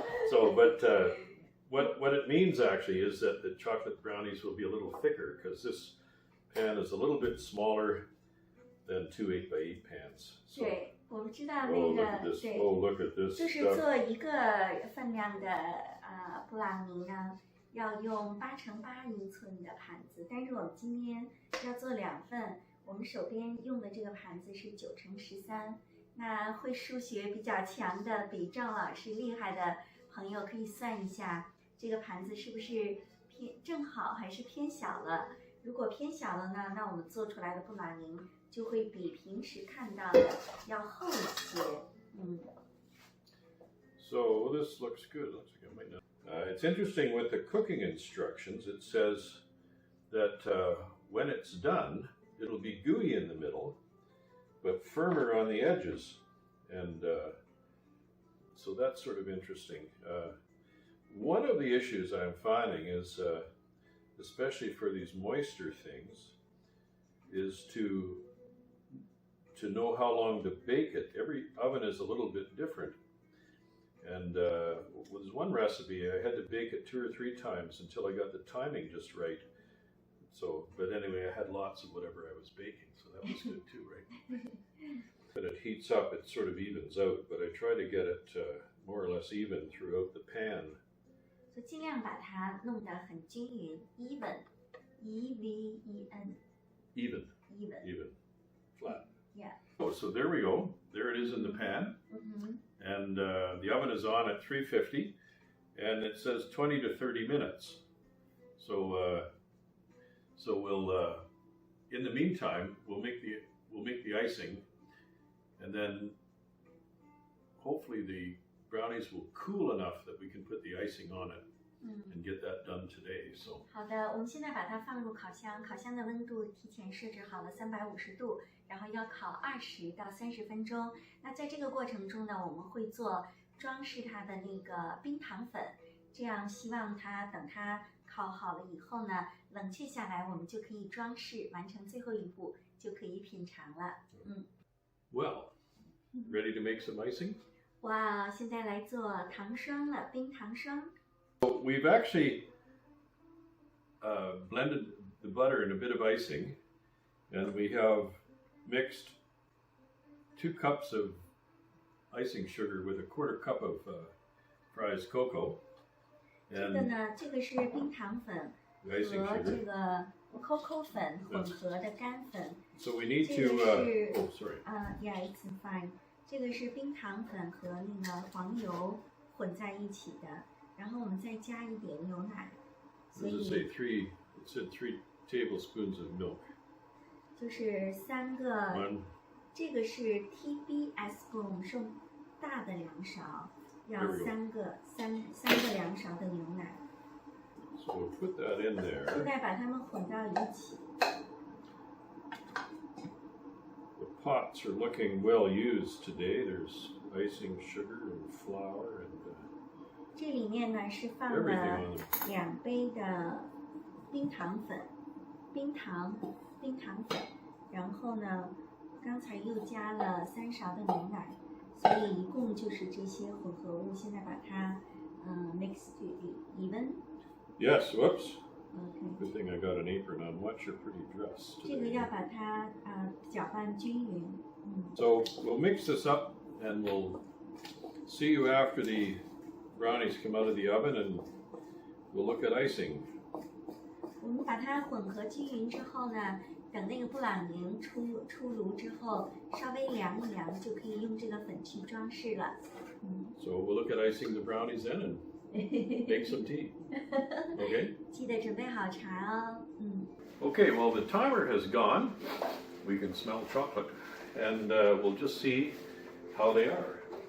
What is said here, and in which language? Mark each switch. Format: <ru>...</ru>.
<en>So, but what it means actually is that the chocolate brownies will be a little thicker because this pan is a little bit smaller than 2 8 by 8 pans. So,</en> <zh>对，我们知道那个对，</zh> <en>look at this</en> <zh>就是</zh> <en>stuff.</en> <zh>做一个分量的布朗尼呢，要用8乘8英寸的盘子，但是我们今天要做2份，我们手边用的这个盘子是9乘13。那会数学比较强的，比赵老师厉害的朋友可以算一下，这个盘子是不是正好还是偏小了？如果偏小了呢，那我们做出来的布朗尼就会比平时看到的要厚一些。</zh> <en>So this looks good. Looks like I might know. It's interesting with the cooking instructions. It says that when it's done, it'll be gooey in the middle, but firmer on the edges, and so that's sort of interesting. One of the issues I'm finding is, especially for these moisture things, is to know how long to bake it. Every oven is a little bit different. And with one recipe, I had to bake it 2 or 3 times until I got the timing just right. So, but anyway, I had lots of whatever I was baking, so that was good too, right? When it heats up, it sort of evens out, but I try to get it more or less even throughout the pan.</en> <zh>就尽量把它弄得很均匀 ，even，E-V-E-N，</zh> <en>Even. Even. Even. Flat. Yeah. Oh, so there we go. There it is in the pan. And the oven is on at 350, and it says 20 to 30 minutes. So we'll in the meantime we'll make the icing, and then hopefully the brownies will cool enough that we can put the icing on it and get that done today. So</en> <zh>好的，我们现在把它放入烤箱，烤箱的温度提前设置好了350度，然后要烤20到30分钟。那在这个过程中呢，我们会做装饰它的那个冰糖粉，这样希望它等它烤好了以后呢，冷却下来，我们就可以装饰，完成最后一步，就可以品尝了。</zh> <en>Well, ready to make some icing?</en> <zh>哇，现在来做糖霜了，冰糖霜。</zh> <en>So we've actually blended the butter in a bit of icing, and we have mixed 2 cups of icing sugar with a 1/4 cup of Fry's cocoa.</en> <zh>这个呢，这个是冰糖粉和这个 cocoa 粉混合的干粉。</zh> <en>So we need to. Oh, sorry. Yeah, it's fine.</en> <zh>这个是冰糖粉和那个黄油混在一起的，然后我们再加一点牛奶。所以</zh> <en>it said 3 tablespoons of milk.</en> <zh>就是3个，这个是 TBSpoon， 是大的2勺，要3个2勺的牛奶。</zh> <en>So we'll put that in there.</en> <zh>现在把它们混到一起。</zh> <en>The pots are looking well used today. There's icing sugar and flour and.</en> <zh>这里面呢是放了2杯的冰糖粉，冰糖粉，然后呢，刚才又加了3勺的牛奶，所以一共就是这些混合物。现在把它</zh> <en>mix even. Yes. Whoops. Okay. Good thing I got an apron on. Watch your pretty dress.</en> <zh>这个要把它搅拌均匀。</zh> <en>So we'll mix this up, and we'll see you after the brownies come out of the oven, and we'll look at icing.</en> <zh>我们把它混合均匀之后呢，等那个布朗宁出炉之后，稍微凉一凉，就可以用这个粉去装饰了。</zh> <en>So we'll look at icing the brownies then and make some tea. Okay?</en> <zh>记得准备好茶哦。</zh> <en>Okay, well the timer has gone. We can smell chocolate, and we'll just see how they are.</en>